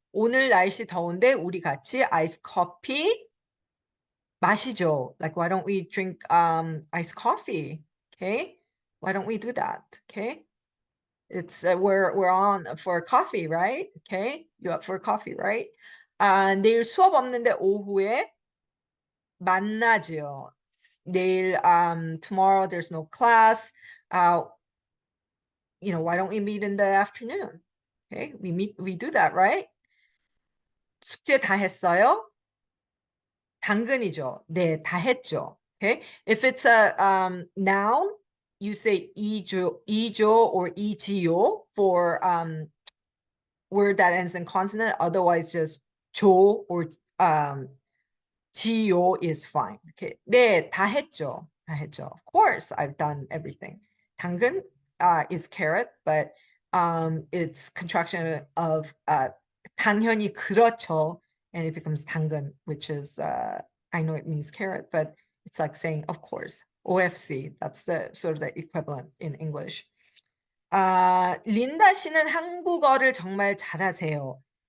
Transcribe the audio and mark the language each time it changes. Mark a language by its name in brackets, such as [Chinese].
[Korean] 오늘 날씨 더운데 우리 같이 iced coffee 마시죠. [English] Like, why don't we drink iced coffee? Okay, why don't we do that? Okay, it's we're on for coffee, right? Okay, you up for coffee, right? [Korean] 내일 수업 없는데 오후에 만나죠. [English] 내일 tomorrow there's no class. Why don't we meet in the afternoon? Okay, we do that, right? [Korean] 숙제 다 했어요? 당근이죠. 네, 다 했죠. [English] Okay, if it's a noun, you say 이죠 or 이지요 for word that ends in consonant. Otherwise, just 조 or 지요 is fine. [Korean] Okay, 네, 다 했죠. 다 했죠. [English] Of course, I've done everything. 당근 is carrot, but it's contraction of 당연히 그렇죠, and it becomes 당근, which is I know it means carrot, but it's like saying of course. OFC, that's the sort of the equivalent in English. [Korean] 린다 씨는 한국어를 정말 잘하세요.